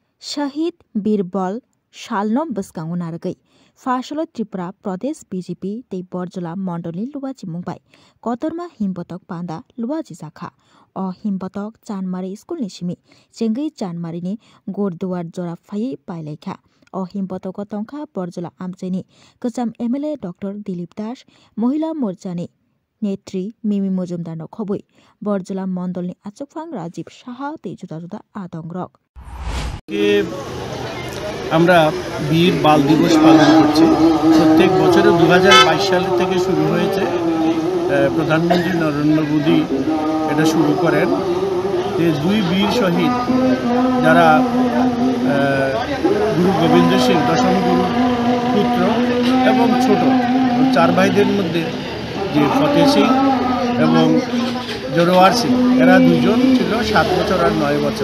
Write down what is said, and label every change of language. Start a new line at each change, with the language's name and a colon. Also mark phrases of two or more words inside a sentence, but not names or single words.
Kok Borok: शहीद बीरबल सालनो बसकांगो नारगै फासल त्रिपुरा प्रदेश बीजेपी तै बरजला मण्डलनि लुवाची मुंबाई कतरमा हिमपतक पांदा लुवाची जाखा अ हिमपतक चानमारी स्कुलनि सिमी चेंगै चानमारीनि गोरदुवार जरा फायै पाइलाइखा अ हिमपतक तंखा बरजला आमचेनि कचाम एमएलए डॉक्टर दिलीप दास महिला मोर्चानि नेत्री मिमी मजुमदार नखबै बरजला मण्डलनि आचकफां राजीव साहा तै जुदा जुदा आदंग्रक
Bangla: আমরা বীর বাল দিবস পালন করছি। প্রত্যেক বছরে 2022 সাল থেকে শুরু হয়েছে। প্রধানমন্ত্রী নরেন্দ্র মোদী এটা শুরু করেন যে দুই বীর শহীদ যারা গুরু গোবিন্দ সিং দশম গুরুর পুত্র এবং ছোট চার ভাইদের মধ্যে যে ফতে সিং এবং জোরওয়ার সিং এরা দুজন ছিল 7 বছর আর 9 বছর।